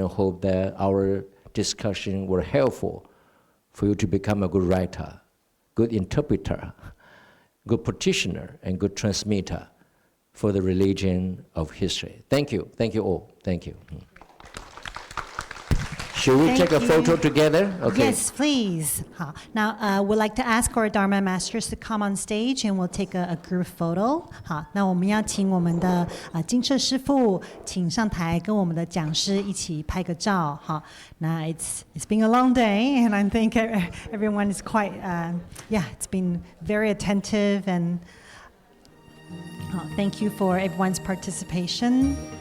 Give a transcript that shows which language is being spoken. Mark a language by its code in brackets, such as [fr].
[en] I hope that our discussion were helpful for you to become a good writer, good interpreter, good practitioner, and good transmitter for the religion of history. Thank you all, thank you. Should we take a photo together? Okay. Yes, please. 好, now we'd like to ask our Dharma masters to come on stage and we'll take a group photo. [zh] 好，那我们要请我们的金澈师父请上台跟我们的讲师一起拍个照。 [en] 好，那 it's been a long day and I think everyone is quite it's been very attentive and thank you for everyone's participation.